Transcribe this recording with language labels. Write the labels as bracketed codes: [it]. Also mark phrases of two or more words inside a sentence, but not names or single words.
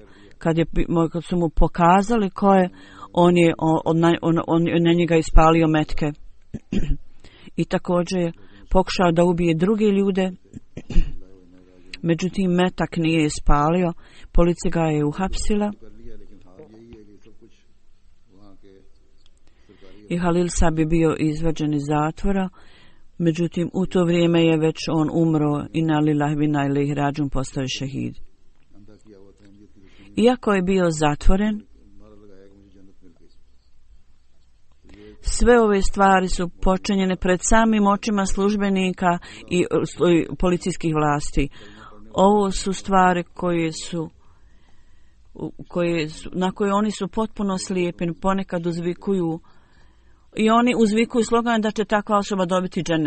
[bs] Kad su mu pokazali ko je, on je na njega ispalio metke i također je pokušao da ubije druge ljude, međutim metak nije ispalio. Policija ga je uhapsila i Halil Sahib je bio izvađen iz zatvora, međutim u to vrijeme je već on umro, [ar] إنا لله وإنا إليه راجعون, [bs] postao je šehid. Iako je bio zatvoren, sve ove stvari su počinjene pred samim očima službenika i policijskih vlasti. Ovo su stvari na koje oni su potpuno slijepi, ponekad uzvikuju i oni uzvikuju slogan da će takva osoba dobiti džennet.